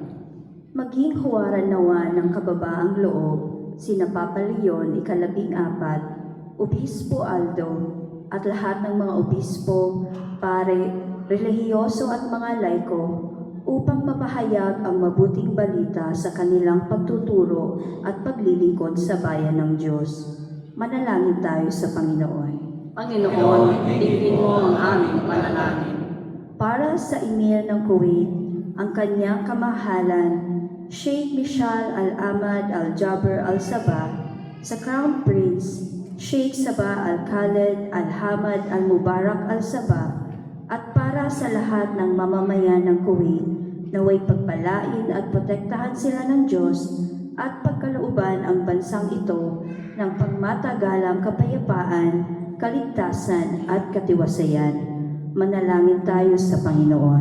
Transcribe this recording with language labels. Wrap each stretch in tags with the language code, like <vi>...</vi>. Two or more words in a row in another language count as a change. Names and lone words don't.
<tl>Maging huwaran nawa ng kababaang loob, sina Papa Leon, ika-14, Obispo Aldo, at lahat ng mga obispo, pare, relihiyoso at mga laiko, upang mapahayag ang mabuting balita sa kanilang pagtuturo at paglilingkod sa bayan ng Diyos. Manalangin tayo sa Panginoon. Panginoon, dinggin mo ang aming panalangin. Para sa Emir ng Kuwait, ang kanyang kamahalan, Sheikh Mishal Al-Ahmad Al-Jaber Al-Sabah, sa</tl> <en>Crown Prince,</en> <tl>Sheikh Sabah Al-Khaled Al-Hamad Al-Mubarak Al-Sabah, at para sa lahat ng mamamayan ng Kuwait, naway pagpalain at protektahan sila ng Diyos at pagkalooban ang bansang ito ng pangmatagalang kapayapaan, kaligtasan at katiwasayan. Manalangin tayo sa Panginoon.</tl>